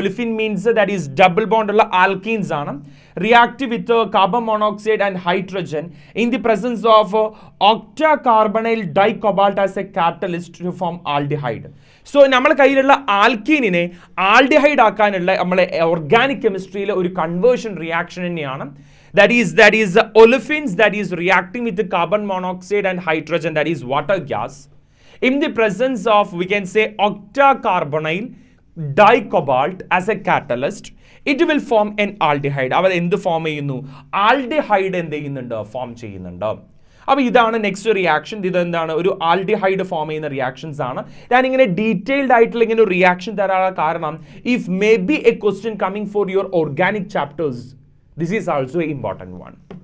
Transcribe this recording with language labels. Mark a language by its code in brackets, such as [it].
[en] olefin means that is double bond [ml] ഉള്ള alkenes ആണ്. [en] React with carbon monoxide and hydrogen in the presence of octa carbonyl dicobalt as a catalyst to form aldehyde. [ml] So നമ്മുടെ കയ്യിലുള്ള ആൽക്കീനിനെ aldehyde ആക്കാനുള്ള നമ്മളെ organic കെമിസ്ട്രിയിലെ ഒരു conversion reaction തന്നെയാണ്. [en] That is the olefins that is reacting with the carbon monoxide and hydrogen, that is water gas, in the presence of, we can say, octacarbonyl dicobalt as a catalyst, it will form an aldehyde. [ml] അവർ എന്ത് form ചെയ്യുന്നു, aldehyde എന്ത് ചെയ്യുന്നുണ്ട്, form ചെയ്യുന്നുണ്ട്. അപ്പോൾ ഇതാണ് next reaction. ഇതെന്താണ്, ഒരു aldehyde form ചെയ്യുന്ന റിയാക്ഷൻസ് ആണ്. ഞാനിങ്ങനെ ഡീറ്റെയിൽഡ് ആയിട്ടുള്ള ഇങ്ങനെ ഒരു റിയാക്ഷൻ തരാനുള്ള കാരണം, [en] If may be a question coming for your organic chapters, this is also an important one.